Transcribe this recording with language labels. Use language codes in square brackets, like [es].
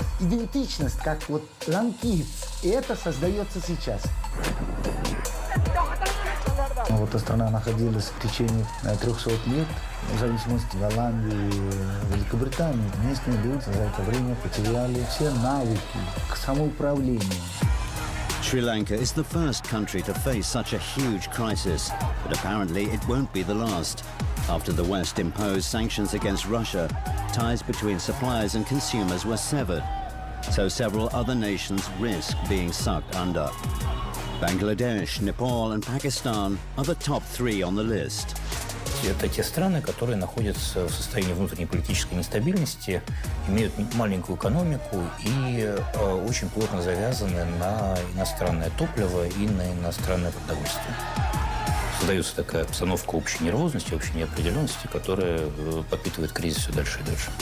[ru] Идентичность, как вот LANKA'S, и это создается сейчас. Вот эта страна находилась в течение 300 лет, в зависимости от Голландии и Великобритании. Местные люди за это время потеряли все навыки к самоуправлению. [en] Sri Lanka is the first country to face such a huge crisis, but apparently it won't be the last. After the West imposed sanctions against Russia, ties between suppliers and consumers were severed, so several other nations risk being sucked under. Bangladesh, Nepal and Pakistan are the top 3 on the list. [ru] Это те страны, которые находятся в состоянии внутренней политической нестабильности, имеют маленькую экономику и очень плотно завязаны на иностранное топливо и на иностранное продовольствие. Создается такая обстановка общей нервозности, общей неопределенности, которая подпитывает кризис все дальше и дальше.